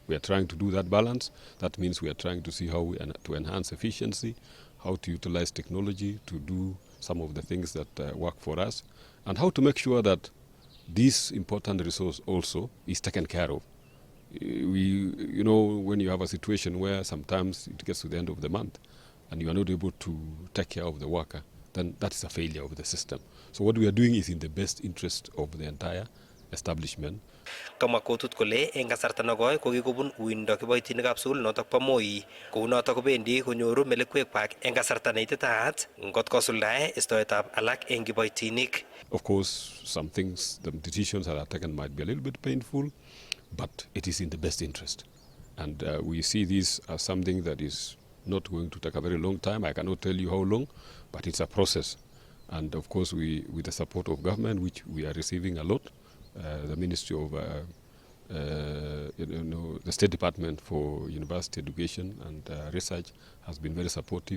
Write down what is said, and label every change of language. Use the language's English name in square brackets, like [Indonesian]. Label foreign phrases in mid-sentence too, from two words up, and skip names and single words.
[English] We are trying to do that balance. That means we are trying to see how to enhance efficiency, how to utilize technology to do some of the things that work for us, and how to make sure that this important resource also is taken care of. You know, when you have a situation where sometimes it gets to the end of the month and you are not able to take care of the worker, then that is a failure of the system. So what we are doing is in the best interest of the entire establishment. [Kalenjin] Kamwa kotut kole eng kasarta nekoi kokikobun uindo kiboitinikab sukul notok po Moi, kou notok kobendi konyoru melekwekwak eng kasarta neititaat ngot kosuldae istoetab alak eng kiboitinik. [English] Of course, some things, the decisions that are taken might be a little bit painful, but it is in the best interest. And we see this as something that is not going to take a very long time. I cannot tell you how long, but it's a process. And of course, with the support of government, which we are receiving a lot, the Ministry of the State Department for University Education and Research has been very supportive.